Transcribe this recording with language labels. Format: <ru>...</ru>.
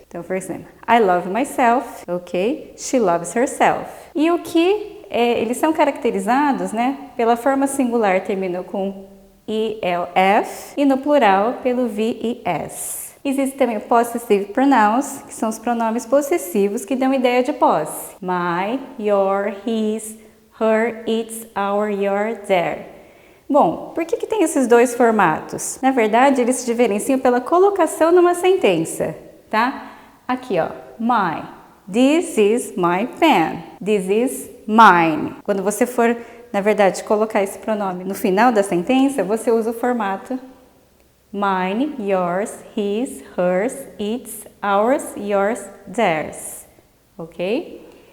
<pt>Então, por exemplo,</pt> <en>I love myself, ok? She loves herself.</en> <pt>E o que eles são caracterizados, né, pela forma singular terminando com ELF e no plural pelo VES. Existem também possessive pronouns, que são os pronomes possessivos que dão ideia de posse.</pt> <en>My, your, his, her, its, our, your, their.</en> <pt>Bom, por que tem esses dois formatos? Na verdade, eles se diferenciam pela colocação numa sentença, tá? Aqui, ó,</pt> <en>my. This is my pen. This is mine.</en> <pt>Quando você for, na verdade, colocar esse pronome no final da sentença, você usa o formato mine, yours, his, hers, its, ours, yours, theirs. Ok?</pt>